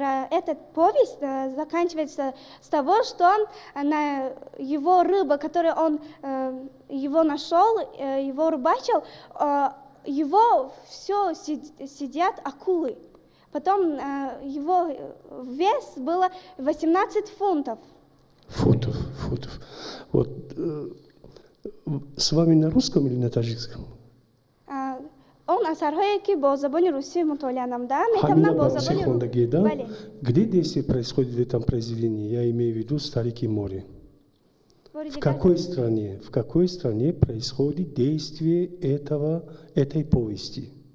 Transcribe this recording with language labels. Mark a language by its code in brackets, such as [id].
[ru] Этот повесть заканчивается с того, что его рыба, которую он его нашел, его рыбачил, его все сидят акулы. Потом его вес было 18 фунтов. Футов. Вот с вами на русском или на таджикском? [tg] Он асарҳое ки бо забони русӣ мутолиа намудам, метавонам бо забони русӣ. [ru] Где действие происходит в этом произведении? Я имею в виду «Старики море». В какой стране происходит действие этой повести?